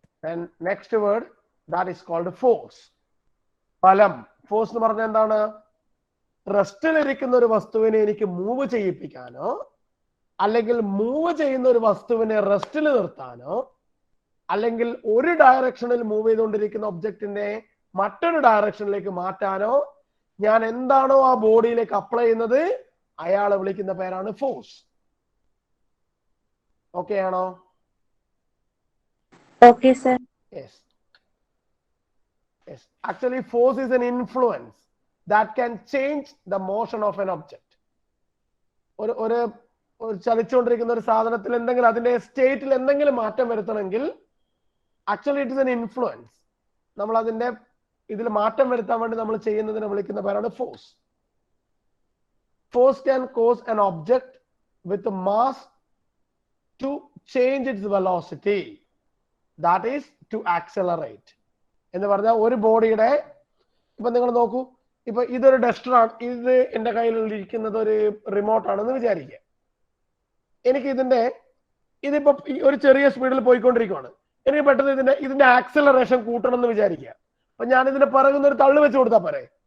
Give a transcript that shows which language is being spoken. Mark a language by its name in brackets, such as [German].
[English] And next word, that is called force. [Malayalam] ബലം. Force എന്ന് പറഞ്ഞാൽ എന്താണ്? റെസ്റ്റിലിരിക്കുന്ന ഒരു വസ്തുവിനെ എനിക്ക് മൂവ് ചെയ്യിപ്പിക്കാനോ അല്ലെങ്കിൽ മൂവ് ചെയ്യുന്ന ഒരു വസ്തുവിനെ റെസ്റ്റിൽ നിർത്താനോ അല്ലെങ്കിൽ ഒരു ഡയറക്ഷനിൽ മൂവ് ചെയ്തുകൊണ്ടിരിക്കുന്ന ഒബ്ജക്റ്റിനെ മറ്റൊരു ഡയറക്ഷനിലേക്ക് മാറ്റാനോ ഞാൻ എന്താണോ ആ ബോഡിയിലേക്ക് അപ്ലൈ ചെയ്യുന്നത് അയാളെ വിളിക്കുന്ന പേരാണ് ഫോഴ്സ്. ഓക്കെ ആണോ? [English] Okay, sir. Yes. Yes. Actually, force is an influence that can change the motion of an object. [Malayalam] ഒരു ചലിച്ചുകൊണ്ടിരിക്കുന്ന ഒരു സാധനത്തിൽ എന്തെങ്കിലും അതിന്റെ സ്റ്റേറ്റിൽ എന്തെങ്കിലും മാറ്റം വരുത്തണമെങ്കിൽ [English] Actually it is an influence. [Malayalam] നമ്മൾ അതിന്റെ ഇതിൽ മാറ്റം വരുത്താൻ വേണ്ടി നമ്മൾ ചെയ്യുന്നതിനെ വിളിക്കുന്ന പേരാണ് force. [English] Force can cause an object with mass to change its velocity. That is to accelerate. [Malayalam] എന്ന് പറഞ്ഞാൽ ഒരു ബോഡിയുടെ, ഇപ്പൊ നിങ്ങൾ നോക്കൂ, ഇപ്പൊ ഇതൊരു ഡസ്റ്റർ ആണ്, ഇത് എന്റെ കയ്യിലിരിക്കുന്നത് ഒരു റിമോട്ട് ആണെന്ന് വിചാരിക്കുക. എനിക്ക് ഇതിപ്പോ ഒരു ചെറിയ സ്പീഡിൽ പോയിക്കൊണ്ടിരിക്കുകയാണ്. എനിക്ക് പെട്ടെന്ന് ഇതിന്റെ ആക്സലറേഷൻ കൂട്ടണം എന്ന് വിചാരിക്കുക. അപ്പൊ ഞാൻ ഇതിന്റെ പിറകുന്ന ഒരു തള്ളു വെച്ച് കൊടുത്താ പോരെ?